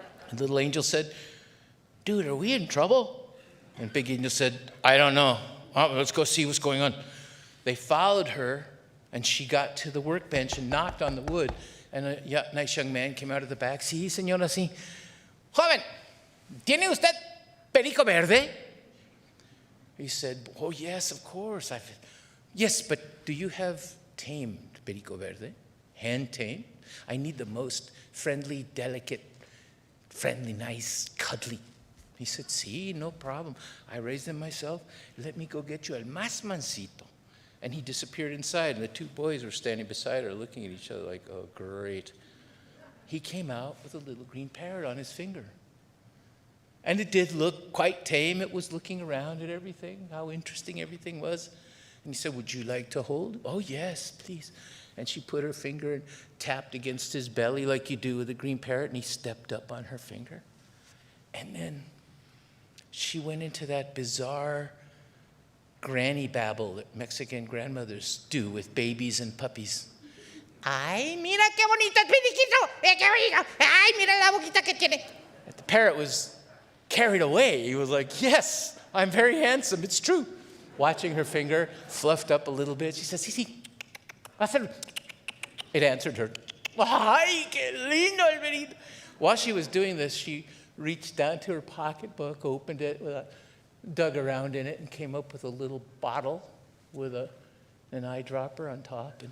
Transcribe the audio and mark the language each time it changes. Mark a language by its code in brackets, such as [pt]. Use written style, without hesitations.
[en] And little Angel said, dude, are we in trouble? And Big Angel said, I don't know. Let's go see what's going on. They followed her, and she got to the workbench and knocked on the wood. And a nice young man came out of the back. [es] Sí, señora, sí. Joven, ¿tiene usted perico verde? [en] He said, oh, yes, of course. Yes, but do you have tamed [es] perico verde? [en] Hand tamed? I need the most friendly, delicate, friendly, nice, cuddly. He said, sí, no problem. I raised them myself. Let me go get you [es] el más mansito. [en] And he disappeared inside, and the two boys were standing beside her looking at each other like, oh, great. he came out with a little green parrot on his finger. And it did look quite tame. It was looking around at everything, how interesting everything was. And he said, would you like to hold? Oh, yes, please. And she put her finger and tapped against his belly like you do with a green parrot, and he stepped up on her finger. And then she went into that bizarre granny babble that Mexican grandmothers do with babies and puppies. [es] Ay, mira qué bonito el periquito. Qué bonito. Ay, mira la boquita que tiene. [en] The parrot was carried away. He was like, yes, I'm very handsome. It's true. Watching her finger fluffed up a little bit. She says, [es] sí, sí. [en] It answered her. [es] Ay, qué lindo el perrito. [en] While she was doing this, she reached down to her pocketbook, opened it, dug around in it, and came up with a little bottle with an eyedropper on top.